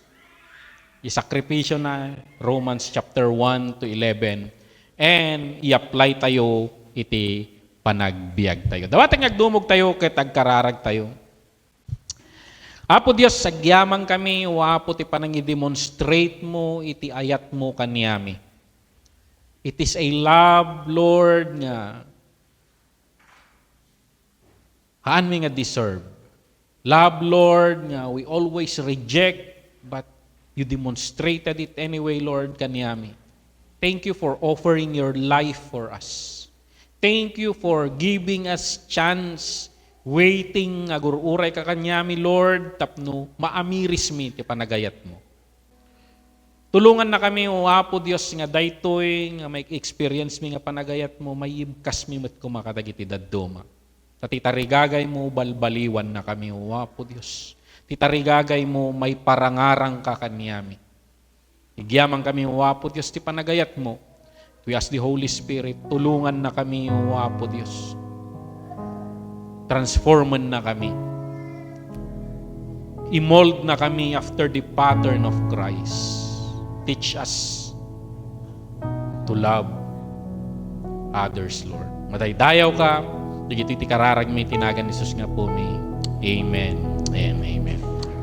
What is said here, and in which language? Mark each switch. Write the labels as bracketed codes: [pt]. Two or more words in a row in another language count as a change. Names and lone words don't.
[ilo] I-sakripisyo na Romans chapter 1 to 11. And i-apply tayo iti panagbiag tayo. Dawatang nagdumog tayo ket agkararag tayo. [en] Apo Dios, [ilo] sagyamang kami, wapo ti panangi-demonstrate mo iti ayat mo kaniami. [en] It is a love, Lord, [ilo] nga haan mi nga deserve. [en] Love, Lord, nga we always reject, but you demonstrated it anyway, Lord, [ilo] kaniami. [en] Thank you for offering your life for us. Thank you for giving us chance, waiting, [ilo] agururay ka kanyami, Lord, tapno, maamiris mi, ti panagayat mo. Tulungan na kami, o Apo Diyos, nga daytoy, nga may experience mi nga panagayat mo, may ibkas mi mat kumakadagiti dadduma. Sa titarigagay mo, balbaliwan na kami, o Apo Diyos. Titarigagay mo, may parangarang ka kanyami. Igyaman kami, O Apo Diyos, ti panagayat mo. [en] We ask the Holy Spirit, [ilo] tulungan na kami, O Apo Diyos. Transforman na kami. I-mold na kami [en] after the pattern of Christ. Teach us to love others, Lord. [ilo] Madaydayaw ka, digiti ti kararag may tinagan ni Jesus nga po mi. [en] Amen and amen.